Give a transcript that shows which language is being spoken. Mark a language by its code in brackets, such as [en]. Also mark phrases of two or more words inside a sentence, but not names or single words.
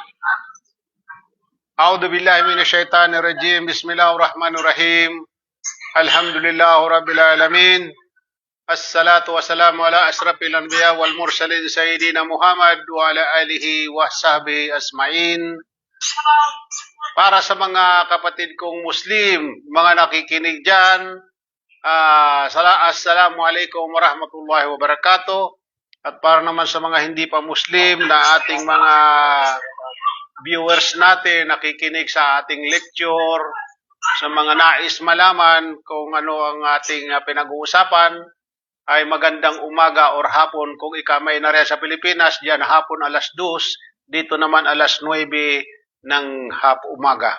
[ar] أعوذ بالله من الشيطان الرجيم. بسم الله الرحمن الرحيم. الحمد لله رب العالمين. الصلاة والسلام على أشرف الأنبياء والمرسلين سيدنا محمد وعلى آله وصحبه أجمعين. [tl] Para sa mga kapatid kong Muslim, mga nakikinig dyan, [ar] السلام عليكم ورحمة الله وبركاته. [tl] At para naman sa mga hindi pa Muslim na ating mga viewers natin, nakikinig sa ating lecture, sa mga nais malaman kung ano ang ating pinag-uusapan, ay magandang umaga or hapon kung ikamay na rin sa Pilipinas, diyan hapon alas 2, dito naman alas 9 ng umaga.